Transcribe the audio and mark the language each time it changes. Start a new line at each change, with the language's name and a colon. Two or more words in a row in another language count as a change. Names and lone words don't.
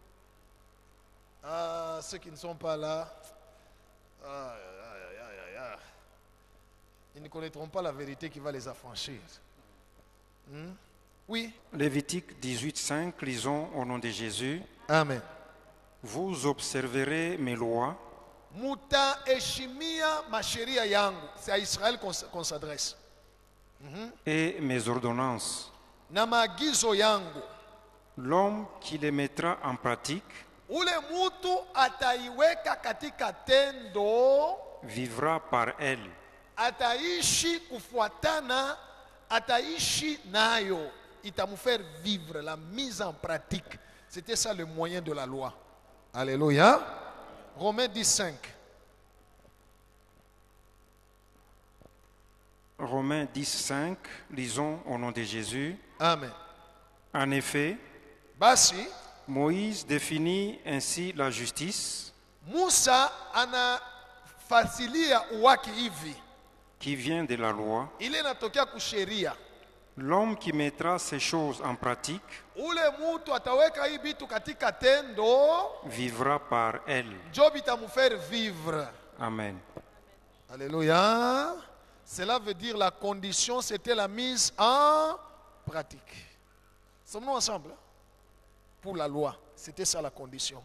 French: Ah, ceux qui ne sont pas là, ils ne connaîtront pas la vérité qui va les affranchir. Oui. Lévitique 18:5, lisons au nom de Jésus. Amen. Vous observerez mes lois.
Swahili: Mutaheshimia masheria yangu.
French: C'est à Israël qu'on s'adresse. Et mes ordonnances.
Swahili: Na maagizo yangu.
French: L'homme qui les mettra en pratique
Swahili: Ule mutu ataiweka katika tendo,
French: vivra par elle.
Swahili: ataishi kufuatana, ataishi nayo, itamfaire
French: vivre la mise en pratique. C'était ça le moyen de la loi. Alléluia. Romains 10:5. Romains 10:5, lisons au nom de Jésus. Amen. En effet,
Swahili: Basi
French: Moïse définit ainsi la justice
Swahili: Musa anafasilia uwaki hivi,
French: qui vient de la loi.
Swahili: ile inatokea kusheria.
French: L'homme qui mettra ces choses en pratique
Swahili: Ule mutu ataweka hii bitu katika tendo,
French: vivra par elle.
Swahili: job itamfaire vivre.
French: Amen. Alléluia. Cela veut dire la condition, c'était la mise en pratique. Sommes-nous ensemble? Pour la loi, c'était ça la condition.